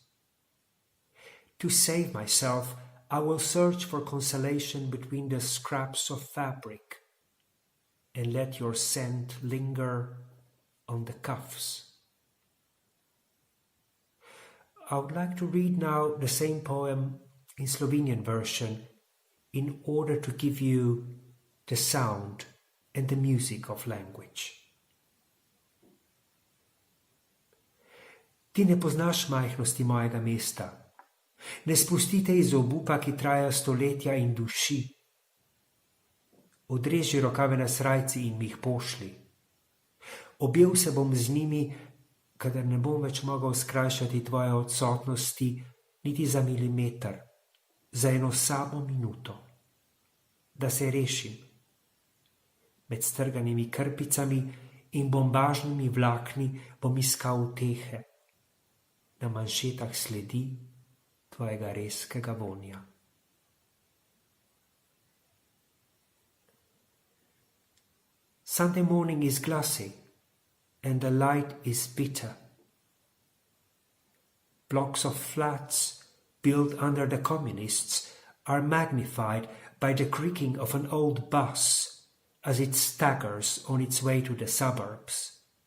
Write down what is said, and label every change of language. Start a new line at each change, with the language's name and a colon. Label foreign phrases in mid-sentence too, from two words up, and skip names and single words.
English: To save myself, I will search for consolation between the scraps of fabric and let your scent linger on the cuffs. I would like to read now the same poem in Slovenian version in order to give you the sound and the music of language.
Slovenian: Ti ne poznaš majhnosti mojega mesta. Ne spustite iz obupa, ki traja stoletja in duši. Odreži rokave na srajci in mi jih pošli. Objel se bom z njimi, kadar ne bom več mogel skrajšati tvoje odsotnosti niti za milimeter, za eno samo minuto, da se rešim. Med strganimi krpicami in bombažnimi vlakni bom iskal utehe, na manšetah sledi tvojega rezkega vonja.
English: Sunday morning is glassy, and the light is bitter. Blocks of flats built under the communists are magnified by the creaking of an old bus as it staggers on its way to the suburbs.